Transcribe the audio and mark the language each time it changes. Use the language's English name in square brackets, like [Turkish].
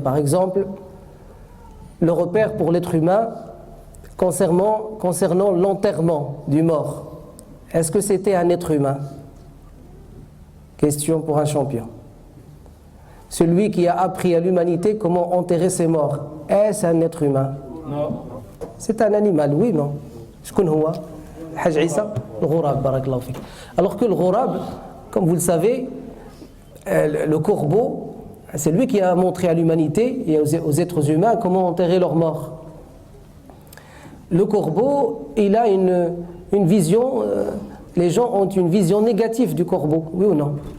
[French] Par exemple, le repère pour l'être humain concernant l'enterrement du mort. Est-ce que c'était un être humain? Question pour un champion. Celui qui a appris à l'humanité comment enterrer ses morts, est-ce un être humain? Non. C'est un animal, oui, non? [Arabic] شكون هو؟ الحاج عيسى الغراب بارك الله فيك. [French] Alors que le ghurab, comme vous le savez, le corbeau, c'est lui qui a montré à l'humanité et aux êtres humains comment enterrer leurs morts. Le corbeau, il a une vision, les gens ont une vision négative du corbeau, oui ou non?